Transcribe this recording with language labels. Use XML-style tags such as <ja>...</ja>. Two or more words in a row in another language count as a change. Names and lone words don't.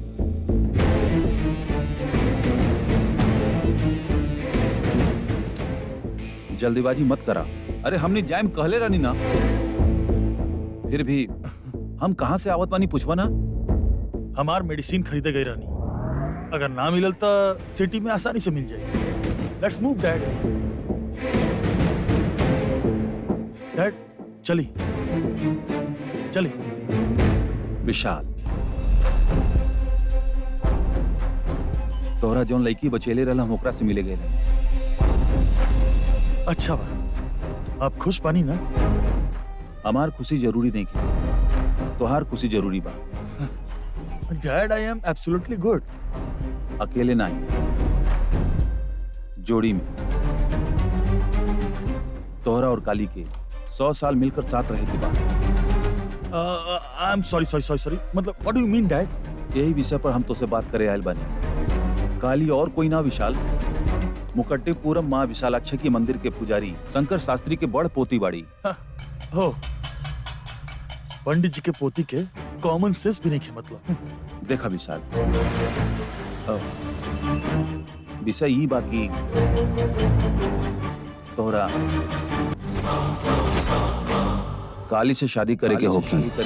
<bho>जल्दीबाजी मत करा। अरे हमने जाइम कहले रहनी ना। फिर भी हम कहाँ से आवत बानी पूछवा ना। हमार मेडिसिन खरीदे गई रहनी, अगर ना मिलल तो सिटी में आसानी से मिल जाए।</bho> <en>Let's move Dad.</en> <bho>डैड चली चली। विशाल, तोहरा जौन लड़की बचेले रहला हम ओकरा से मिले गए रहे। अच्छा बा, आप खुश बानी ना? हमार खुशी जरूरी नहीं की, तोहार खुशी जरूरी बा।</bho> <en>Dad, I am absolutely good.</en> <bho>अकेले नहीं, जोड़ी में। तोहरा और काली के 100 साल मिलकर साथ रहे के बाद।</bho> <en>I am sorry, मतलब what do you mean Dad?</en> <bho>यही विषय पर हम तो से बात करे आयल बानी। काली और कोई ना विशाल, मुकट्टेपुरम माँ विशालाक्षी की मंदिर के पुजारी शंकर शास्त्री के बड़ पोती बाड़ी। हो, पंडित जी के पोती के</bho> <en>common sense</en> <bho>भी नहीं है मतलब। देखा विशाल, विषय ई बाकी तोहरा काली से शादी करे के होगी।</bho>